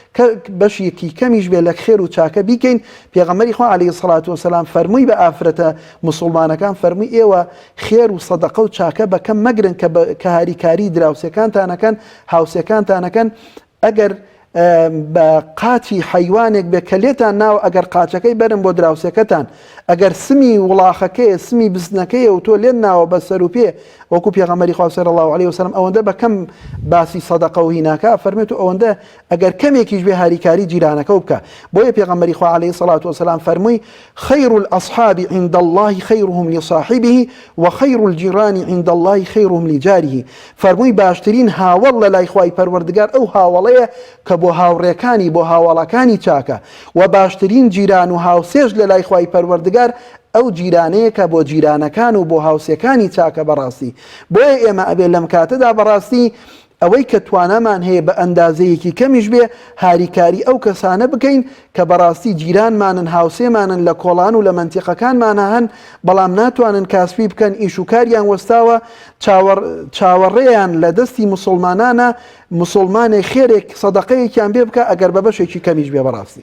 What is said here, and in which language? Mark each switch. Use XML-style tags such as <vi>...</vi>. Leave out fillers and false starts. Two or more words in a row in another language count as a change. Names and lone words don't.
<ckb>بەشێکی کەمیش بێ لە خێر و چاکە بیکەین پێغەمبەری خوا</ckb> <ar>عەلەیهی سەڵات وسەلام</ar> <ckb>فەرمووی بە ئافرەتە موسڵمانەکان فەرمووی ئێوە خێر و سەدەقە و چاکە بەکەم مەگرن کە هاریکاری دراوسەکانتانەکەن هاوسەکانتانەکەن ئەگەر بە قاچی حیوانێک بێ کە لێتان ناوە ئەگەر قاچەکەی بەرم بۆ دراوسەکەتان ئەگەر سمی وڵاخەکەی سمی بزنەکەی و تۆ لێن ناوە بە سەر و پێ وەکو پێغەمبەری خوا</ckb> <ar>صلی الله عليه وسلم</ar> <ckb>ئەوەندە بەکەم باسی سەدەقە و هیناکە فەرمێت و ئەوەندە ئەگەر کەمێکیش بێ هاریکاری جیرانەکە بکە بۆیە پێغەمبەری خوا</ckb> <ar>عليه الصلاة والسلام فەرمووی خير الأصحاب عند الله خيرهم لصاحبه وخير الجيران عند الله خيرهم لجاره</ar> <ckb>فەرمووی باشترین هاوڵ لە لای خوای پەروەردگار ئەو هاوڵەیە کە بۆ هاوڕێکانی بۆ هاوڵەکانی چاکە و باشترین جیران و هاوسێژ لە لای خوای پەروەردگار ئەو جیرانەیە کە بۆ جیرانەکان و بۆ هاوسەکانی چاکە بەڕاستی بۆیە ئێمە ئەبێ لەم کاتەدا بەڕاستی ئەوەی کە توانەمان هەیە بە ئەندازەیەکی کەمیش بێ هاریکاری ئەو کەسانە بکەین کە بەڕاستی جیرانمانن هاوسێمانن لە کۆڵان و لە منتیقەکانمانە هەن بەڵام ناتوانن کاسبی بکەن ئیش و کاریان وەستاوە چاوەڕێیان لە دەستی مسلمانانە مسلمانێک خێرێک سەدەقەیەکیان بێ بکە ئەگەر بە بەشێکی کەمیش بێ بەڕاستی</ckb>